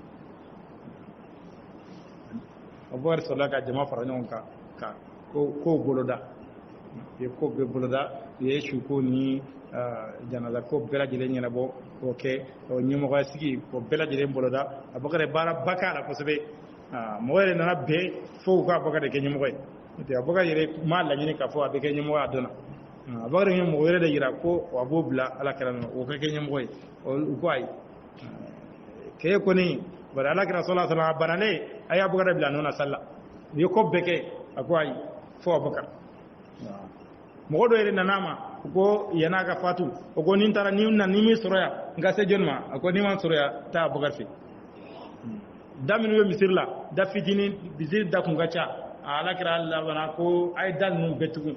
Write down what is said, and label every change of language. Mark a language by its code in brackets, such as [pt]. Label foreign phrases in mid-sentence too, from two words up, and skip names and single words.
[bm] Abubakar sɔrɔla ka jama fara ɲɔgɔn kan ka kow boloda u ye ko bɛɛ boloda u ye suko ni janaza ko bɛɛ lajɛlen ɲɛnabɔ k'o kɛ ɲɛmɔgɔya sigi k'o bɛɛ lajɛlen boloda Abubakar ye baaraba k'a la kosɛbɛ mɔgɔ yɛrɛ nana bɛn fo u ka Abubakar de kɛ ɲɛmɔgɔ ye n'o Abubakar yɛrɛ m'a laɲini k'a fɔ a bɛ kɛ ɲɛmɔgɔ a dɔnna Abubakar ye mɔgɔ wɛrɛ de yira ko a b'o bila ala kɛra nɔ o ka kɛ ɲɛmɔgɔ ye u ko ayi k'e kɔni bari ala kɛra [ar] صلى الله عليه وسلم [bm] a banalen a ye Abubakar bila nɔ na sali la u ye ko bɛɛ kɛ a ko ayi fo Abubakar mɔgɔ dɔ yɛrɛ nana ma u ko yan'a ka fatu o ko ni n taara ni min sɔrɔ yan n ka se jɔnni ma a ko ni ma sɔrɔ yan taa Abubakar fɛ da minnu bɛ misiri la da fitinin misiri da kun ka ca ala kɛra labana ko a ye da ninnu bɛɛ tugun